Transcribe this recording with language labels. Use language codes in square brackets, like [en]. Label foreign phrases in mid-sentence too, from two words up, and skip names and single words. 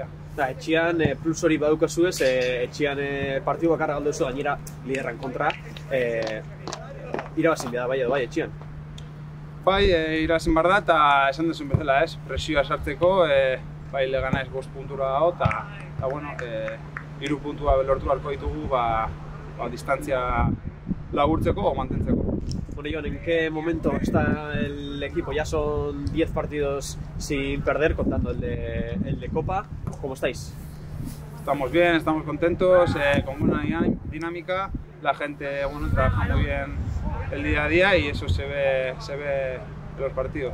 [eu] Etxean plus hori badukazue, etxean partidu bakarra galdu duzu, gainera liderran kontra, irabazin behar da bai etxean. Bai, irabazin behar da eta esan duzun bezala presioa sartzeko, bai legana ez 5 puntura dago eta 3 puntua lortu beharko ditugu distantzia laburtzeko o mantentzeko. [es] Bueno, Jon, ¿en qué momento está el equipo? Ya son 10 partidos sin perder, contando el de Copa. ¿Cómo estáis? Estamos bien, estamos contentos, con buena dinámica. La gente trabaja muy bien el día a día y eso se ve en los partidos.